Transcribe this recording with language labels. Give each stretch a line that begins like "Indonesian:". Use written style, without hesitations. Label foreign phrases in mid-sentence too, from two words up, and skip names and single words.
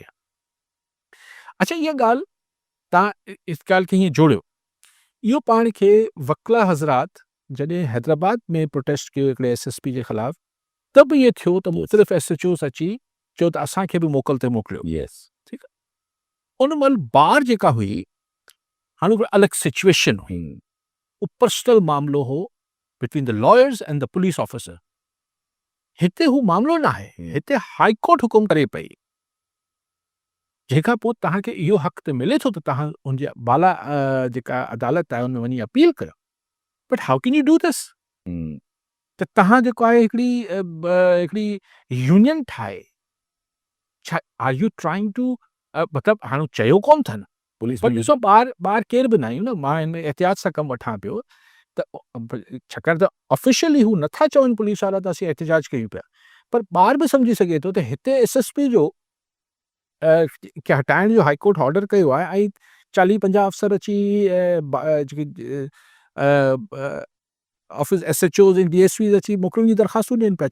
Sindhi: अच्छा, इहा ॻाल्हि तव्हां इस ॻाल्हि खे हीअं जोड़ियो, इहो पाण खे वकला हज़रात जॾहिं हैदराबाद में प्रोटेस्ट कयो हिकिड़े एसएसपी जे ख़िलाफ़, त बि इहो थियो त मुख़्तलिफ़ एसएचओज़ अची चयो त असांखे बि मोकल ते मोकिलियो। ठीकु आहे, उन महिल बार जेका हुई, हाणे उहा अलॻि सिचुएशन हुई, उहो पर्सनल मामिलो हो
English: between the lawyers and the police officer.
Sindhi: हिते हू मामिलो न आहे, हिते हाई कोर्ट हुकुम करे पई, जंहिंखां पोइ तव्हांखे इहो हक़ त मिले थो त तव्हां हुनजे बाला जेका अदालत आहे हुन में वञी अपील कयो।
English: But how can you do this?
Sindhi: त तव्हां जेको आहे हिकिड़ी यूनियन ठाहे, छा
English: are you trying to,
Sindhi: मतिलबु हाणे चयो कोन अथनि पुलिस, पर ॾिसो ॿार केर बि न आहियूं न, मां हिन में एहतियात सां कमु वठां पियो त छाकाणि त ऑफिशियली हू नथा चवनि पुलिस वारा त असीं एहतिजाज कयूं पिया, पर ॿार बि सम्झी सघे थो त हिते एसएसपी जो खे हटाइण जो हाई कोर्ट ऑर्डर कयो आहे ऐं 40-50 अफ़सर अची जेकी ऑफिस एसएचओज़ ऐं डीएसपीज़ अची मोकलनि जी दरख़्वास्तूं ॾियनि पिया।